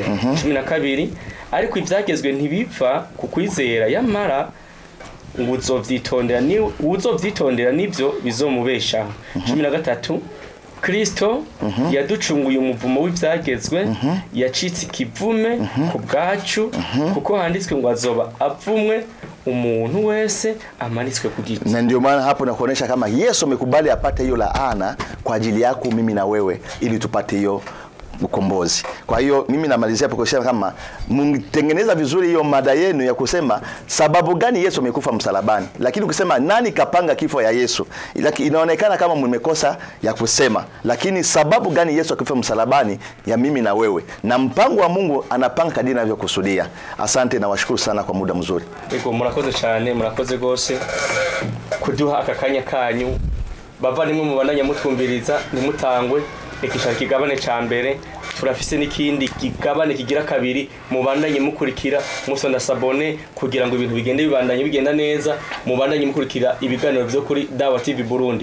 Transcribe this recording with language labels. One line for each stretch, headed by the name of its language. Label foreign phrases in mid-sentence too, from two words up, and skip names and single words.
Rundi: 12 ariko ibyagezwe ntibipfa ku kwizera, yamara ngo uzovyitondera nivyo bizomubesha. 13 Kristo yaducunguye umuvumo w'ibyagezwe, yacitse ikivume ku bwacu, kuko handitswe ngo azoba avumwe umuntu wese amanitswe ku giti.
Swahili: Na ndio maana hapo nakuonesha kama Yesu amekubali apate hiyo laana kwa ajili yako mimi na wewe, ili tupate hiyo ukombozi. Kwa hiyo mimi namalizia hapo kusema kama mtengeneza vizuri hiyo mada yenu ya kusema sababu gani Yesu amekufa msalabani. Lakini ukisema nani kapanga kifo ya Yesu, inaonekana kama mmekosa ya kusema. Lakini sababu gani Yesu akafa msalabani ya mimi na wewe, na mpango wa Mungu anapanga kadiri anavyokusudia. Asante na washukuru sana kwa muda mzuri.
Rundi: Ego murakoze cyane, murakoze gose kuduha akakanya kanyu. Bava nimwe mubandanya mutwumviriza, nimutangwe ikishaka kigabane ca mbere, turafise n'ikindi kigabane kigira kabiri, mubandanye mukurikira musonda sabone kugira ngo ibintu bigenda neza, mubandanye mukurikira ibiganiro byo kuri Dawa TV Burundi.